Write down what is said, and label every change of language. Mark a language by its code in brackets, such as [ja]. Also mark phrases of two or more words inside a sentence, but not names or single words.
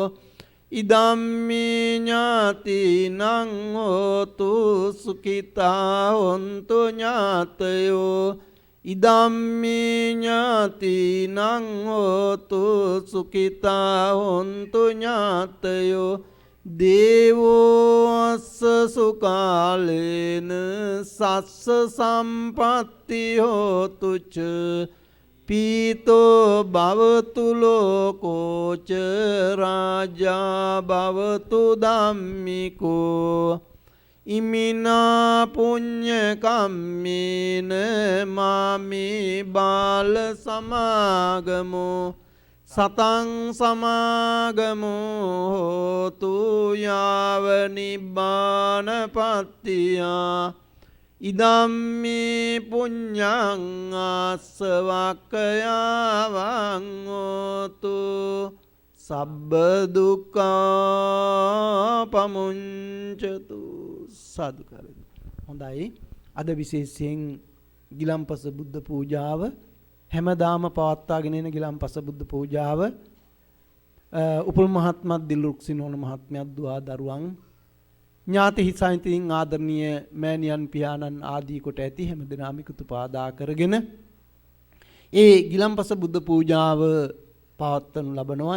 [pi] ඉදම්මේ ඥාතිනං හෝතු සුඛිතා හොන්තු ඥාතයෝ ඉදම්මේ ඥාතිනං හෝතු සුඛිතා හොන්තු ඥාතයෝ දේවෝ අස්ස සුකාලේන සස්ස සම්පත්ති හෝතු ච පීතෝ භවතු ලෝකෝච රාජා භවතු ධම්මිකෝ ඉමිනා පුඤ්ඤ කම්මේන මාමේ බාල සමාගමෝ සතං සමාගමෝ හෝතු යාව නිබ්බානපත්තියා ඉදම්මේ පුඤ්ඤං ආසවක්ඛයාවං හෝතු සබ්බ දුක්ඛා පමුඤ්චතු [si] සාදු කරමු. හොඳයි. අද විශේෂයෙන් ගිලම්පස බුද්ධ පූජාව හැමදාම පවත්වාගෙන එන ගිලම්පස බුද්ධ පූජාව උපුල් මහත්මත් දිල්රුක්සිනෝන මහත්මයාත් දුවා දරුවන් ඥාති හිසයිතින් ආදරණීය මෑණියන් පියාණන් ආදී කොට ඇති හැම දිනම එකතු පාදා කරගෙන ඒ ගිලම්පස බුද්ධ පූජාව පවත්වනු ලබනවා.